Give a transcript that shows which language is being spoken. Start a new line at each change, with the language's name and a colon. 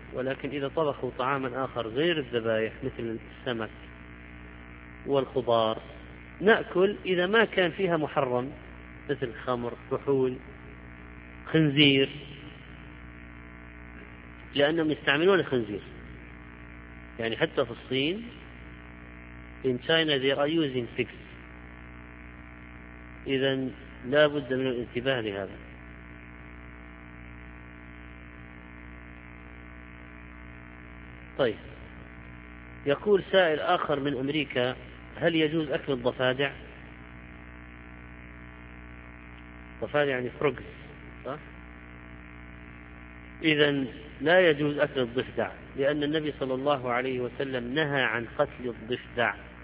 Arabic: ولكن إذا طبخوا طعاما آخر غير الذبائح، مثل السمك والخضار، نأكل إذا ما كان فيها محرم، مثل خمر، كحول، خنزير، لأنهم يستعملون الخنزير. يعني حتى في الصين،
English: in China they are using pigs.
Arabic: إذا لا بد من الانتباه لهذا. طيب، يقول سائل آخر من أمريكا، هل يجوز أكل الضفادع؟ الضفادع يعني frogs، صح؟ إذا لا يجوز أكل الضفدع، لأن النبي صلى الله عليه وسلم نهى عن قتل الضفدع.